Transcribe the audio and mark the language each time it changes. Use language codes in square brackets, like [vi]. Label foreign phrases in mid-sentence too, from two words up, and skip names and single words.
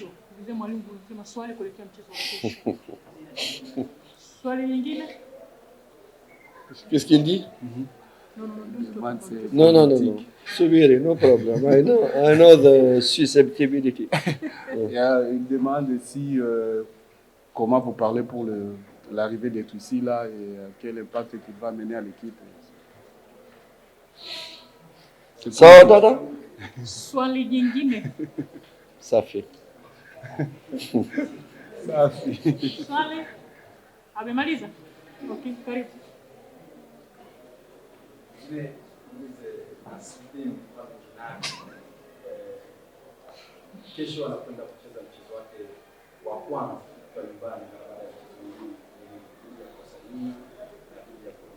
[sw] Vile mwalimu alisema swali kuelekea mchezo wa kesho. Swali lingine? [fr] Qu'est-ce qu'il dit? Non. [sw] Subiri, [en] no problem. I know the susceptibility. [fr] Il demande si comment vous parlez pour l'arrivée des Tutsis là et quel impact il va mener à l'équipe. [sw] Sawa dada? Swali jingine. Safi. Safi. Swali? Amemaliza? Okay, karibu. Kesho anakwenda kucheza mchezo wake wa kwanza kwa nyumbani baada ya kuzuia kwa sahihi na